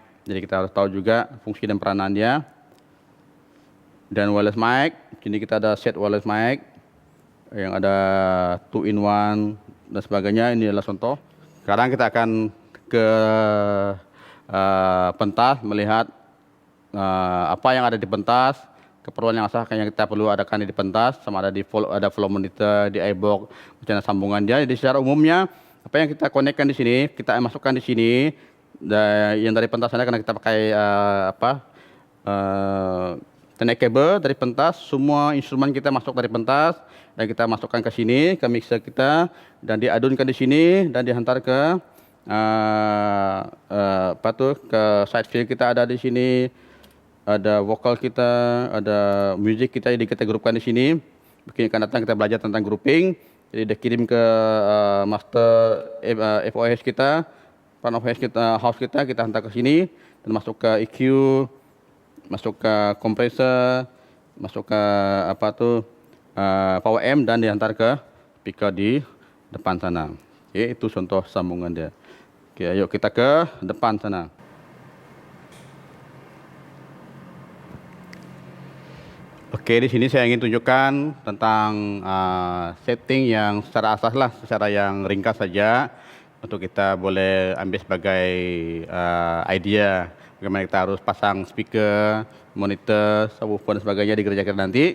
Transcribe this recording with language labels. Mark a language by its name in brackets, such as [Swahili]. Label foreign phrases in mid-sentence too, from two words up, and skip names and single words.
[Malay] Jadi kita harus tahu juga fungsi dan peranan dia. Dan [English] wireless mic, [Malay] sini kita ada set [English] wireless mic [Malay] yang ada 2-in-1 dan sebagainya. Ini adalah contoh. Sekarang kita akan ke pentas melihat apa yang ada di pentas, keperluan yang asal yang kita perlu adakan di pentas, sama ada ada [English] flow monitor, [Malay] di iBox, macam sambungan dia. Jadi secara umumnya apa yang kita konekkan di sini, kita masukkan di sini. Yang dari pentas sana karena kita pakai Ethernet kabel dari pentas, semua instrumen kita masuk dari pentas dan kita masukkan ke sini ke mixer kita dan diadunkan di sini dan dihantar ke ke [English] side field [Malay] kita ada di sini, ada vokal kita, ada music kita, jadi kita grupkan di sini. Mungkin akan datang kita belajar tentang grouping. Jadi dia kirim ke [English] master FOS [Malay] kita, [English] front of house [Malay] kita hantar ke sini dan masuk ke EQ, masuk ke kompresor, masuk ke [English] power amp [Malay] dan dihantar ke speaker di depan sana. Oke, itu contoh sambungan dia. Oke, ayo kita ke depan sana. Oke, di sini saya ingin tunjukkan tentang setting yang secara asas lah, secara yang ringkas saja untuk kita boleh ambil sebagai idea bagaimana kita harus pasang speaker, monitor, subwoofer dan sebagainya di gereja kita nanti.